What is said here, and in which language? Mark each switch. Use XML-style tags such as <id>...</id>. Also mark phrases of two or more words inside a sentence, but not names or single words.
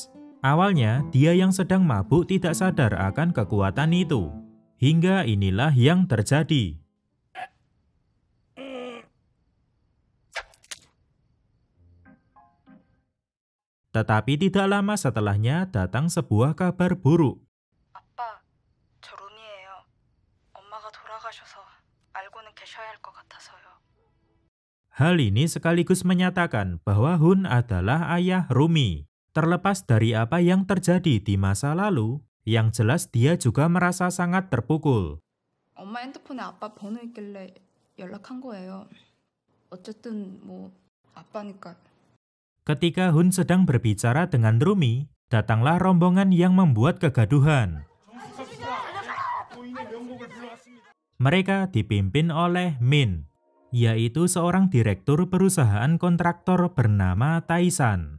<id>Awalnya, dia yang sedang mabuk tidak sadar akan kekuatan itu. Hingga inilah yang terjadi. Tetapi tidak lama setelahnya datang sebuah kabar buruk.</id> <ko>아빠, 저 룸이에요. 엄마가 돌아가셔서 알고는 계셔야 할 것 같아서요.</ko> <id>Hal ini sekaligus menyatakan bahwa Hun adalah ayah Rumi. Terlepas dari apa yang terjadi di masa lalu, yang jelas dia juga merasa sangat terpukul.</id> <ko>엄마 핸드폰에 아빠 번호 있길래 연락한 거예요. 어쨌든 뭐 아빠니까.</ko> <id>Ketika Hun sedang berbicara dengan Rumi, datanglah rombongan yang membuat kegaduhan. Mereka dipimpin oleh Min, yaitu seorang direktur perusahaan kontraktor bernama Taisan.</id>